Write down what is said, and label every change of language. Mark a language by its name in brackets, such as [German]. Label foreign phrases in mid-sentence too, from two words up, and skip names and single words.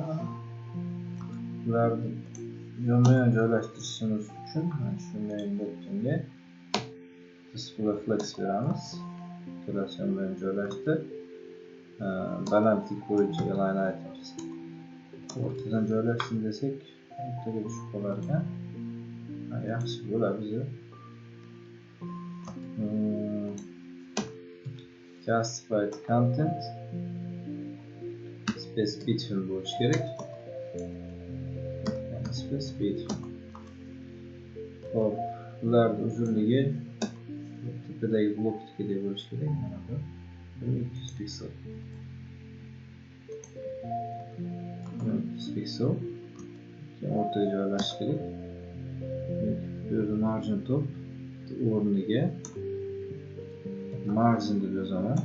[Uzbek] Ularni yonma-yon joylashtirishimiz uchun shunday buttonga [English] display flex [Uzbek] beramiz. Kelasi yonma-yon joylashdi. Balandlik bo'yicha [English] align items. [Uzbek] O'rtadan joylashsin desak, o'rtaga tushib qolar ekan. Yaxshi bo'ladi bizni. [English] Justified content space between [Uzbek] bo'lishi kerak. [English] Space between. [Uzbek] Hop, ularning uzunligi tepadagi blokdek bo'lishi kerak. Mana bu 200 piksel. 200 piksel. Keyin o'rtaga joylashish kerak. Bu yerda [English] margin top [Uzbek] o'rniga margin deb yozaman.